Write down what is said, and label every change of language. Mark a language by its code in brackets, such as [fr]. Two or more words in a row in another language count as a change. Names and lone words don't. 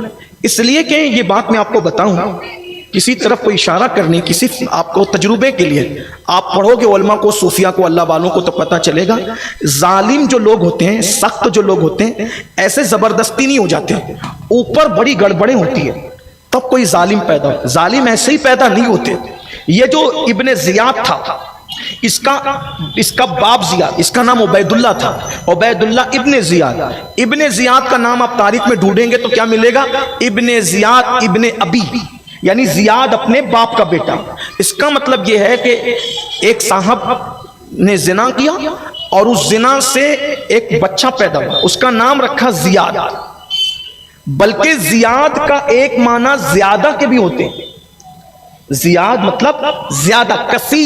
[ur] اس لیے کہ یہ بات میں آپ کو بتاؤں، کسی طرف کوئی اشارہ کرنے کی، صرف آپ کو تجربے کے لیے، آپ پڑھو گے علماء کو، صوفیہ کو، اللہ والوں کو، تو پتہ چلے گا ظالم جو لوگ ہوتے ہیں، سخت جو لوگ ہوتے ہیں، ایسے زبردستی نہیں ہو جاتے، اوپر بڑی گڑبڑیں ہوتی ہیں تب کوئی ظالم پیدا ہو، ظالم ایسے ہی پیدا نہیں ہوتے۔ یہ جو ابن زیاد تھا، اس کا باپ زیاد، اس کا نام عبید اللہ تھا، عبید اللہ ابن زیاد۔ ابن زیاد کا نام آپ تاریخ میں ڈھونڈیں گے تو کیا ملے گا؟ ابن زیاد ابن ابی، یعنی زیاد اپنے باپ کا بیٹا۔ اس کا مطلب یہ ہے کہ ایک صاحب نے زنا کیا اور اس زنا سے ایک بچہ پیدا ہوا، اس کا نام رکھا زیاد، بلکہ زیاد کا ایک معنی زیادہ کے بھی ہوتے ہیں، زیاد مطلب زیادہ، کثیر۔